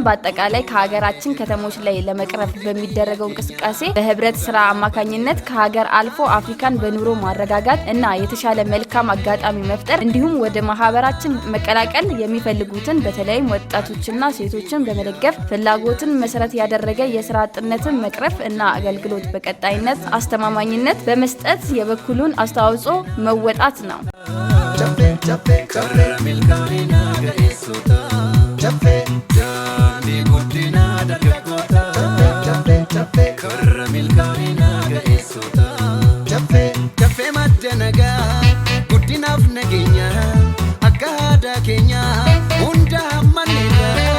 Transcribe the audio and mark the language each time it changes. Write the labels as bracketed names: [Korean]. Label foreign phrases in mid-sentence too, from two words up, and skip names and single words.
[Amharic] በአጠቃላይ ከሀገራችን ከተሞች ላይ ለመቅረፍ በሚደረገው እንቅስቃሴ በህብረት ስራ አማካኝነት ከሀገር አልፎ አፍሪካን በኑሮ ማረጋጋት እና የተሻለ መልካም አጋጣሚ መፍጠር እንዲሁም ወደ ማህበራችን መቀላቀል የሚፈልጉትን በተለይም ወጣቶችና ሴቶችን በመደገፍ ፍላጎትን መሰረት ያደረገ የሥራ አጥነትን መቅረፍ እና አገልግሎት በቀጣይነት አስተማማኝነት በመስጠት የበኩሉን አስተዋጽኦ መወጣት ነው። [Oromo] karra milkaa'ina ga'eessota daandii guddina dargaggoota karra milkaa'ina ga'eessota Chafe madda nagaa guddinaaf nageenya akka aadaa keenya hunda hammanneerra